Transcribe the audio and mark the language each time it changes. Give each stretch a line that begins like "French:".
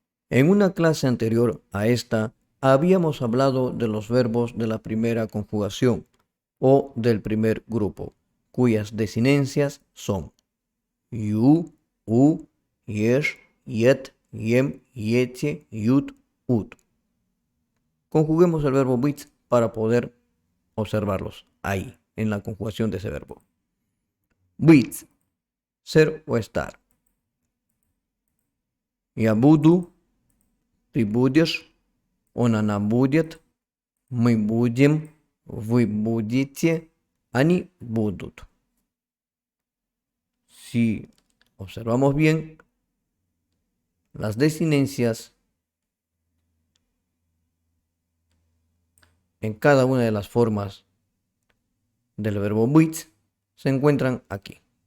Spanish: En una clase anterior a esta, habíamos hablado de los verbos de la primera conjugación o del primer grupo, cuyas desinencias son yu, u, yesh, yet, yem, yetje, yut, ut. Conjuguemos el verbo быть para poder observarlos ahí, en la conjugación de ese verbo. Быть, ser o estar.
Russian: Я буду, ты будешь, он, она будет, мы будем, вы будете, они будут.
Spanish: Si observamos bien, las desinencias en cada una de las formas del verbo быть se encuentran aquí.